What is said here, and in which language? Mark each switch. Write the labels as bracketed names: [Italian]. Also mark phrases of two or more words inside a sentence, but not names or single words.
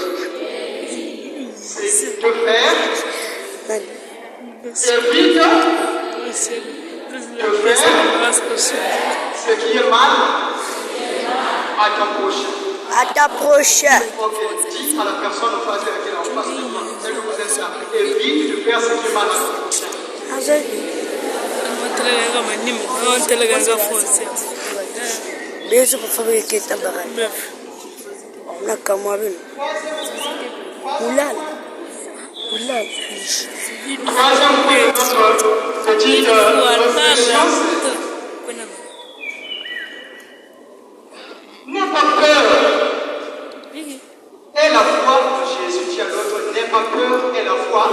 [French] C'est de faire, et vide, de faire ce qui est mal à ton prochain. À ta prochaine. Ok, dis à la personne en face de laquelle on passe le temps, celle que vous êtes là, évite de faire ce qui est mal à ton prochain. [Portuguese] Beijo para família que está barrando. Na cama, viu? Mulal. [French] Troisième point de notre petite réflexion, n'aie pas peur. Et la foi de Jésus, dit à l'autre, n'aie pas peur et la foi.